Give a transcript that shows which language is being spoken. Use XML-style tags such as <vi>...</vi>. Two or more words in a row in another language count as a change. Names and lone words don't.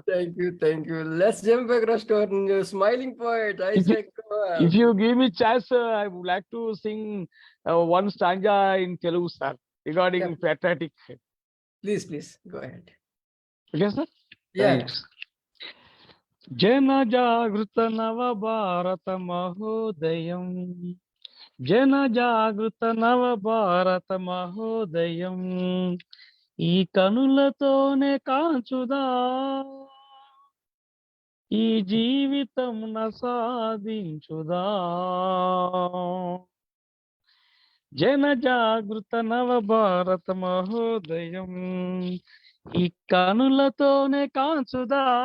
<en>Thank you. Let's jump across to our smiling poet, Isaac. If you give me chance, I would like to sing one stanza in Telugu, sir, regarding patriotic. Please, go ahead. Okay, sir? Yeah. Thanks.</en> <te>జన జాగృత నవ భారత మహోదయం. జన జాగృత నవ భారత మహోదయం. ఈ కనులతోనే కాంచుదా ఈ జీవితం సాధించుదా జన జాగృత నవ భారత మహోదయం ఈ కనులతోనే కాంచుదా</te>